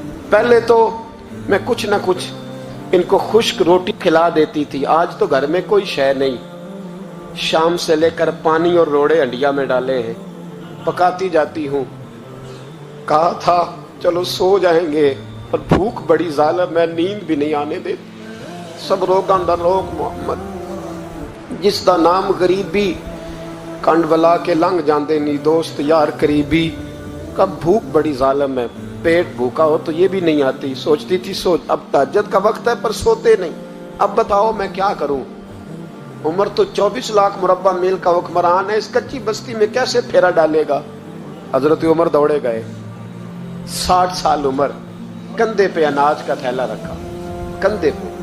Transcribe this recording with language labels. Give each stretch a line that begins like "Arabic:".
Urdu: پہلے تو میں کچھ نہ کچھ ان کو خشک روٹی کھلا دیتی تھی, آج تو گھر میں کوئی شے نہیں. شام سے لے کر پانی اور روڑے ہنڈیا میں ڈالے ہیں, پکاتی جاتی ہوں. کہا تھا چلو سو جائیں گے, اور بھوک بڑی ظالم ہے, نیند بھی نہیں آنے دیتی.
Punjabi: سب روگاں دا روگ محمد, جس دا نام غریبی, کنڈ ولا کے لنگ جاندے نی دوست یار قریبی.
Urdu: کب بھوک بڑی ظالم ہے, پیٹ بھوکا ہو تو یہ بھی نہیں آتی. سوچتی تھی سوچ, اب تہجد کا وقت ہے پر سوتے نہیں, اب بتاؤ میں کیا کروں. عمر تو 24 لاکھ مربع میل کا حکمران ہے, اس کچی بستی میں کیسے پھیرا ڈالے گا. حضرت عمر دوڑے گئے. 60 سال عمر, کندھے پہ اناج کا تھیلا رکھا, کندھے پہ.